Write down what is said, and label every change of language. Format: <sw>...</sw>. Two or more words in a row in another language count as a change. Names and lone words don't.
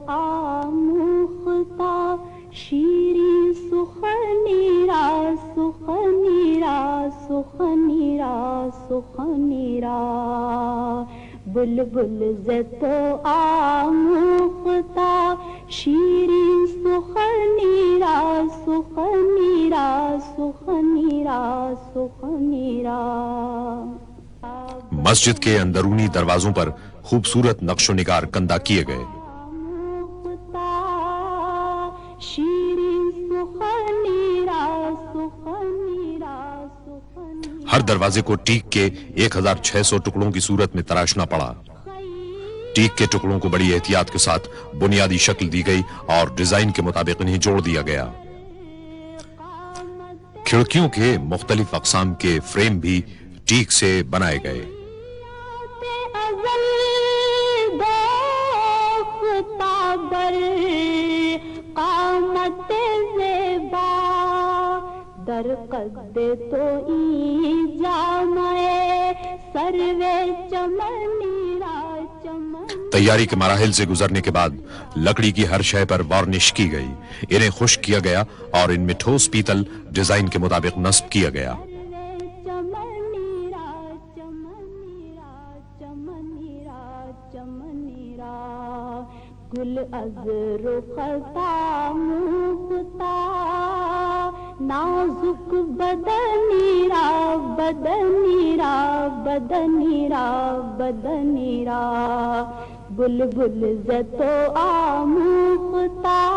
<fa>آموختا شیرین سخنی را سخنی را سخنی را سخنی را بلبل زتو آموختا شیرین سخنی را سخنی را سخنی را سخنی را۔</fa> <ur>مسجد کے اندرونی دروازوں پر خوبصورت نقش و نگار کندہ کیے گئے۔ ہر دروازے کو ٹیک کے 1600 ٹکڑوں کی صورت میں تراشنا پڑا۔ ٹیک کے ٹکڑوں کو بڑی احتیاط کے ساتھ بنیادی شکل دی گئی اور ڈیزائن کے مطابق انہیں جوڑ دیا گیا۔ کھڑکیوں کے مختلف اقسام کے فریم بھی ٹیک سے بنائے گئے۔</ur> <fa>در قد تو ای جامعے سروے چمنی را چمن۔</fa> <ur>تیاری کے مراحل سے گزرنے کے بعد لکڑی کی ہر شے پر وارنش کی گئی، انہیں خشک کیا گیا اور ان میں ٹھوس پیتل ڈیزائن کے مطابق نصب کیا گیا۔</ur> <fa>گل از رختا مختا نازک بدنی را بدنی را بدنی را بدنی را بلبل زتو آموختا</fa>